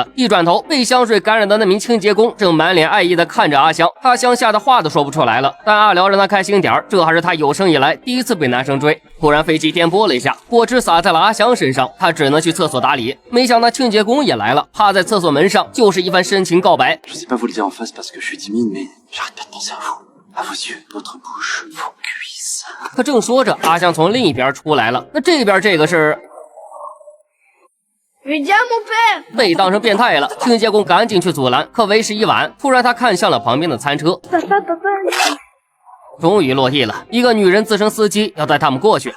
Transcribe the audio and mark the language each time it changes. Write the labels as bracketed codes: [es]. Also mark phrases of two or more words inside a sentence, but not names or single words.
[zh] 一转头，被香水感染的那名清洁工正满脸爱意的看着阿香，阿香吓得话都说不出来了。但阿辽让他开心点，这还是他有生以来第一次被男生追。突然飞机颠簸了一下，果汁洒在了阿香身上，他只能去厕所打理。没想到清洁工也来了，趴在厕所门上就是一番深情告白。 [fr] Je sais pas vous le dire en face parce que je suis timide, mais j'arrête pas de penser à vous, à vos yeux, votre bouche, vos cuisses. [zh] 可正说着，阿香从另一边出来了。那这边这个是被当成变态了，清洁工赶紧去阻拦，可为时已晚。突然他看向了旁边的餐车。终于落地了，一个女人自称司机要带他们过去。